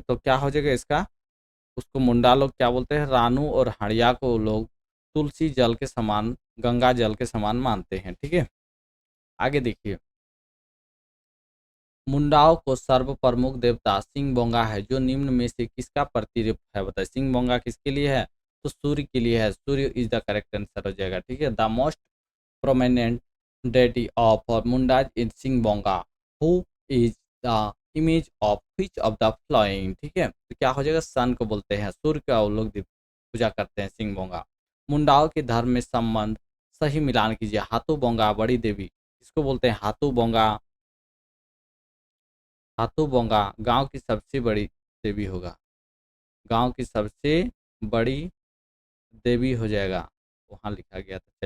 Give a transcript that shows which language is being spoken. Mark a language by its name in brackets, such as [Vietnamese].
[Hindi] तो क्या हो जाएगा इसका, उसको मुंडा लोग क्या बोलते हैं, रानू और हड़िया को लोग तुलसी जल के समान, गंगा जल के समान मानते हैं, ठीक है। आगे देखिए। मुंडाओं को सर्व प्रमुख देवता सिंह बोंगा है, जो निम्न में से किसका प्रतिरूप है। बताइए सिंह बोंगा किसके लिए है, तो सूर्य के लिए है। [English] Surya is the correct answer [Hindi] हो जाएगा, ठीक है। [English] the most prominent deity of Mundaj is Singbonga, who is the image of which of the following, [Hindi] ठीक है। तो क्या हो जाएगा, सन को बोलते हैं, सूर्य का वो लोग पूजा करते हैं सिंगबोंगा। मुंडाओं के धर्म में संबंध सही मिलान कीजिए। हाथू बोंगा बड़ी देवी, इसको बोलते हैं हाथू बोंगा। हाथू बोंगा गांव की सबसे बड़ी देवी होगा, गांव की सबसे बड़ी देवी हो जाएगा, वहाँ लिखा गया था।